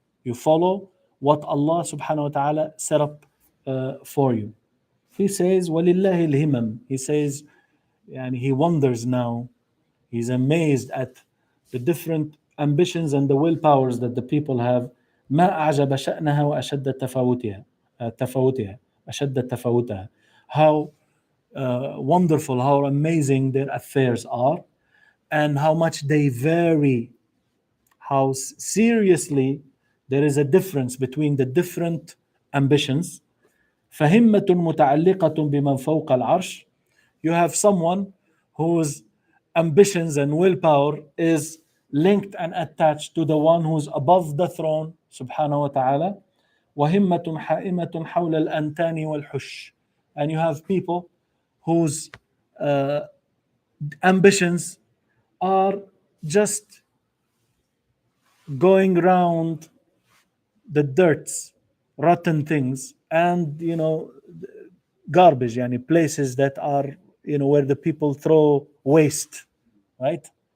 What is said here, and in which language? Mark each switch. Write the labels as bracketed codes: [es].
[en] You follow what Allah subhanahu wa ta'ala set up for you. He says [ar] وَلِلَّهِ الْهِمَمْ. [en] He says, he wonders now, he's amazed at the different ambitions and the willpowers that the people have. [ar] ما أعجب شأنها وأشد تفاوتها أشد تفاوتها. [en] How wonderful, how amazing their affairs are, and how much they vary, how seriously there is a difference between the different ambitions. [ar] فهمة متعلقة بمن فوق العرش. [en] You have someone whose ambitions and willpower is linked and attached to the one who's above the throne subhanahu wa ta'ala. [ar] وهمة حائمة حول الأنتان والحش. [en] And you have people whose ambitions are just going around the dirts, rotten things, and garbage, places that are where the people throw waste, right?